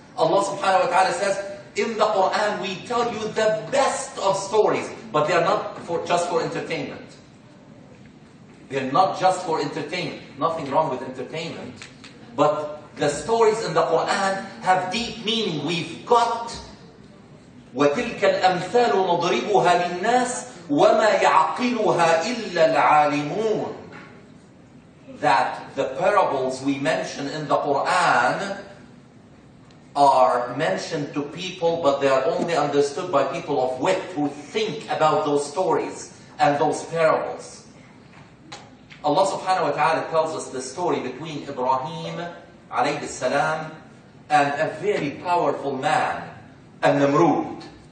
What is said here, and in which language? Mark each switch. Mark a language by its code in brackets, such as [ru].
[en] Allah subhanahu wa ta'ala says, in the Quran we tell you the best of stories, but they are not just for entertainment. They're not just for entertainment. Nothing wrong with entertainment. But the stories in the Quran have deep meaning. We've got [ar] وَتِلْكَ الْأَمْثَالُ نَضْرِبُهَا لِلنَّاسِ وَمَا يَعْقِلُهَا إِلَّا الْعَالِمُونَ. [en] That the parables we mention in the Quran are mentioned to people, but they are only understood by people of wit who think about those stories and those parables. Allah subhanahu wa ta'ala tells us the story between Ibrahim alayhi salam and a very powerful man, Namrud.